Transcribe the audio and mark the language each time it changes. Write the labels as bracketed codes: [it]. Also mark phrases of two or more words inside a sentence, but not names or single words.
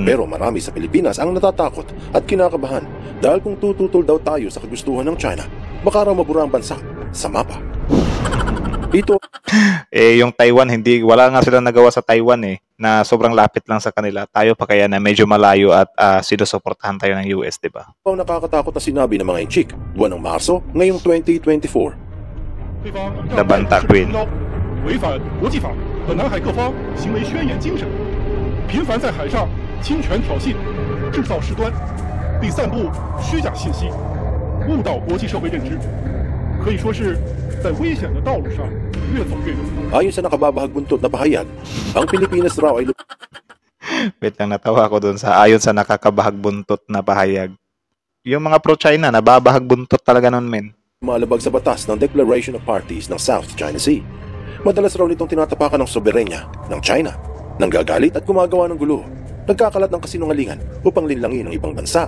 [tl] Pero marami sa Pilipinas ang natatakot at kinakabahan dahil kung tututol daw tayo sa kagustuhan ng China, baka raw mabura ang bansa sa mapa. Ito yung Taiwan, wala nga silang nagawa sa Taiwan eh, na sobrang lapit lang sa kanila. Tayo pa kaya na medyo malayo at sinusuportahan tayo ng US, di ba? Ang nakakatakot na sinabi ng mga inchik, buwan ng Marso, ngayong 2024. [en] The Banta Queen. [zh] 违反国际法和南海各方行为宣言精神，频繁在海上侵权挑衅、制造事端，并散布虚假信息，误导国际社会认知，可以说是在危险的道路上越走越远。 [tl] Ayon sa nakababahag buntot na pahayag, ang Pilipinas raw ay Wait lang, natawa ko dun sa ayon sa nakakabahag buntot na pahayag. Yung mga pro-China, nababahag buntot talaga nun, men. Malabag sa batas ng Declaration of Parties ng South China Sea. Madalas raw nitong tinatapakan ng soberenya ng China, nanggagalit at gumagawa ng gulo, nagkakalat ng kasinungalingan upang linlangin ang ibang bansa.